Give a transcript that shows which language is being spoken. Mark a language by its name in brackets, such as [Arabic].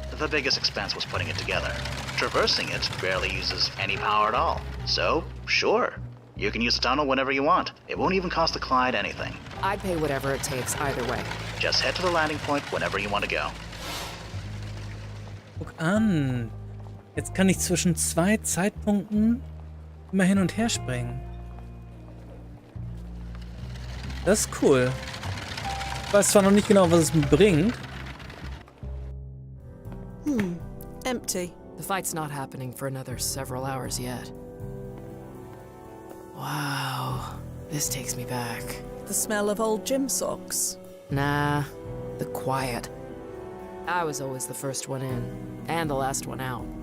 [English] The biggest expense was putting it together. Traversing it barely uses any power at all. So, sure. You can use the tunnel whenever you want. It won't even cost the Clyde anything. I'd pay whatever it takes either way. Just head to the landing point whenever you want to go. [German] Guck an. Jetzt kann ich zwischen 2 Zeitpunkten immer hin und her springen. Das ist cool. Ich weiß zwar noch nicht genau, was es mir bringt. [English] Empty. The fight's not happening for another several hours yet. Wow, this takes me back. The smell of old gym socks. Nah, the quiet. I was always the first one in, and the last one out.